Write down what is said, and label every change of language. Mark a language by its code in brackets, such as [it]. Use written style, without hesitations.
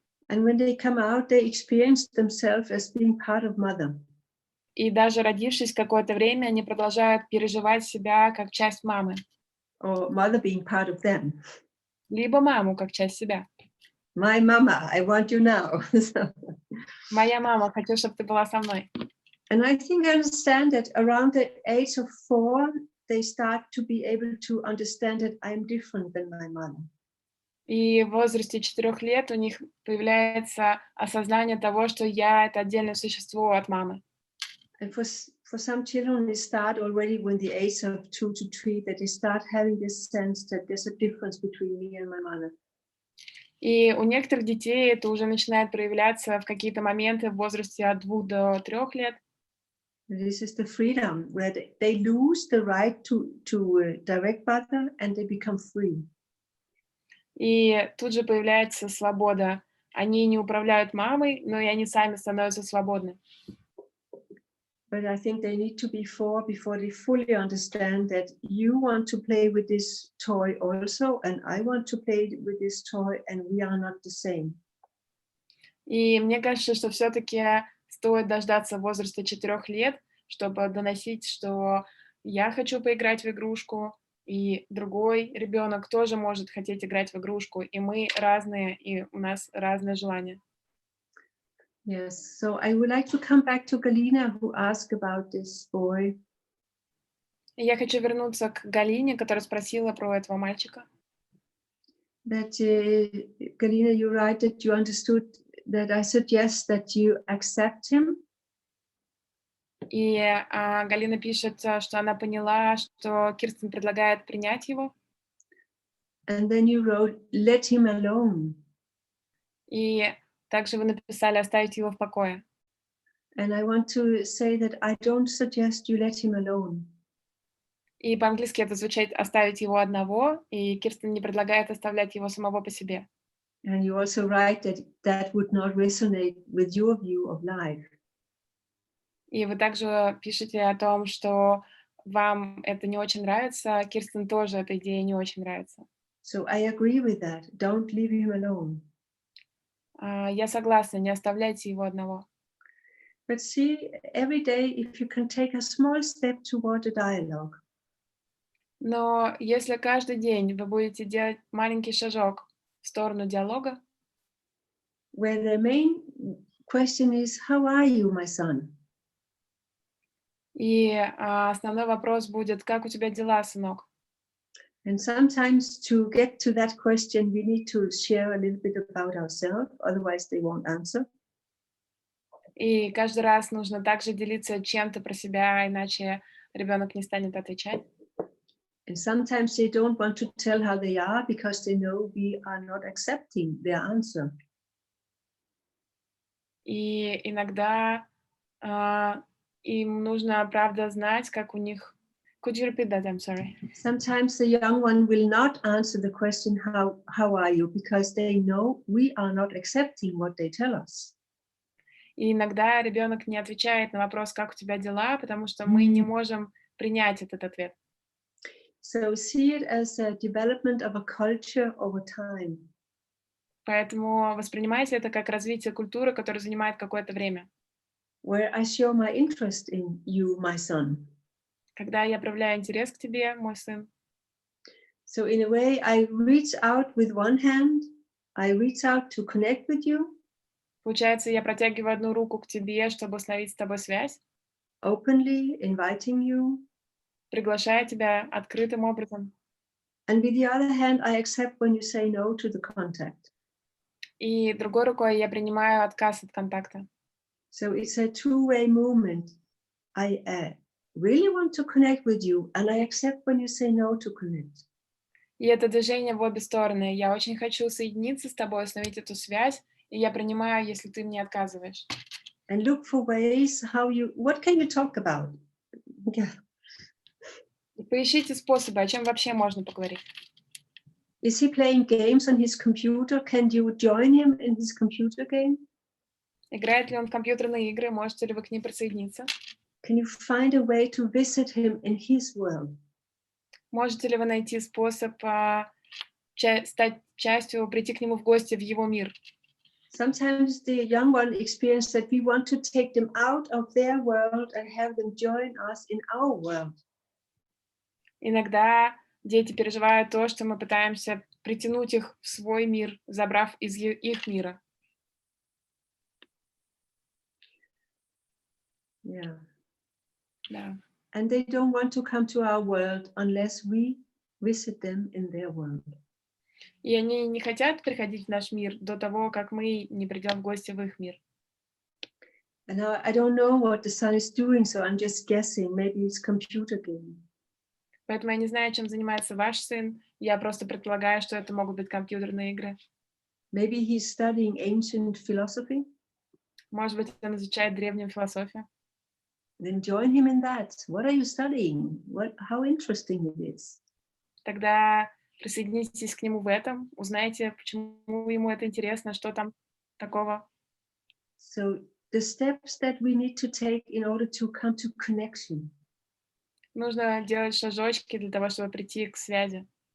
[en] And when they come out, they experience themselves as being part of mother. [ru] И даже родившись какое-то время, они продолжают переживать себя как часть мамы. [en] Or mother being part of them. [ru] Либо маму как часть себя. [en] My mama, I want you now. [ru] Моя мама, хочу, чтобы ты была со мной. [en] And I think I understand that around the age of 4, they start to be able to understand that I'm different than my mother. [ru] И в возрасте 4 лет у них появляется осознание того, что я — это отдельное существо от мамы. [en] And for some children, they start already when the age of 2 to 3, that they start having this sense that there's a difference between me and my mother. [ru] И у некоторых детей это уже начинает проявляться в какие-то моменты в возрасте от 2 до 3 лет. [en] This is the freedom where they lose the right to direct mother and they become free. [ru] И тут же появляется свобода. Они не управляют мамой, но и они сами становятся свободны. [en] But I think they need to be 4 before they fully understand that you want to play with this toy also, and I want to play with this toy, and we are not the same. [ru] И мне кажется, что все-таки стоит дождаться возраста 4 лет, чтобы доносить, что я хочу поиграть в игрушку, и другой ребенок тоже может хотеть играть в игрушку, и мы разные, и у нас разные желания. [en] Yes, so I would like to come back to Galina, who asked about this boy. [ru] И я хочу вернуться к Галине, которая спросила про этого мальчика. [en] That Galina, you write that you understood that I suggest that you accept him. [ru] И Галина пишет, что она поняла, что Кирстен предлагает принять его. [en] And then you wrote, let him alone. [ru] И также вы написали оставить его в покое. [en] And I want to say that I don't suggest you let him alone. [ru] И по-английски это звучит оставить его одного, и Кирстен не предлагает оставлять его самого по себе. [en] And you also write that that would not resonate with your view of life. [ru] И вы также пишете о том, что вам это не очень нравится, Кирстен тоже эта идея не очень нравится. [en] So I agree with that. Don't leave him alone. [ru] Я согласна, не оставляйте его одного. [en] But see, every day, if you can take a small step toward a dialogue. [ru] Но если каждый день вы будете делать маленький шажок в сторону диалога, [en] Where the main question is, how are you, my son? [ru] и основной вопрос будет, как у тебя дела, сынок? [en] And sometimes to get to that question, we need to share a little bit about ourselves, otherwise they won't answer. [ru] И каждый раз нужно также делиться чем-то про себя, иначе ребенок не станет отвечать. [en] And sometimes they don't want to tell how they are because they know we are not accepting their answer. [ru] И иногда им нужно, правда, знать, как у них... [en] Could you repeat that? I'm sorry. Sometimes the young one will not answer the question, how are you? Because they know we are not accepting what they tell us. [ru] И иногда ребенок не отвечает на вопрос, как у тебя дела, потому что мы не можем принять этот ответ. [en] So see it as a development of a culture over time. [ru] Поэтому воспринимайте это как развитие культуры, которая занимает какое-то время. [en] Where I show my interest in you, my son. [ru] Когда я проявляю интерес к тебе, мой сын. [en] So in a way, I reach out with one hand, I reach out to connect with you. [ru] Получается, я протягиваю одну руку к тебе, чтобы установить с тобой связь. [en] Openly inviting you. [ru] Приглашаю тебя открытым образом. [en] And with the other hand, I accept when you say no to the contact. [ru] И другой рукой я принимаю отказ от контакта. [en] So it's a two-way movement. I really want to connect with you, and I accept when you say no to connect. [ru] И это движение в обе стороны. Я очень хочу соединиться с тобой, установить эту связь, и я принимаю, если ты мне отказываешь. [en] And look for ways what can you talk about? Yeah. [ru] И поищите способы, о чем вообще можно поговорить. [en] Is he playing games on his computer? Can you join him in his computer game? [ru] Играет ли он в компьютерные игры? Можете ли вы к ним присоединиться? [en] Can you find a way to visit him in his world? [ru] Можете ли вы найти способ стать частью, прийти к нему в гости в его мир? [en] Sometimes the young one experience that we want to take them out of their world and have them join us in our world. [ru] Иногда дети переживают то, что мы пытаемся притянуть их в свой мир, забрав из их мира. [en] Yeah. [ru] Да. [en] And they don't want to come to our world unless we visit them in their world. [ru] И они не хотят приходить в наш мир до того, как мы не придем в гости в их мир. [en] And I don't know what the son is doing, so I'm just guessing. Maybe it's computer game. [ru] Поэтому я не знаю, чем занимается ваш сын. Я просто предполагаю, что это могут быть компьютерные игры. [en] Maybe he's studying ancient philosophy. [ru] Может быть, он изучает древнюю философию. [en] Then join him in that. What are you studying? How interesting it is. [ru] Тогда присоединитесь к нему в этом, узнайте, почему ему это интересно, что там такого. [en] So the steps that we need to take in order to come to connection [ru] Нужно делать шажочки для того, чтобы прийти к связи.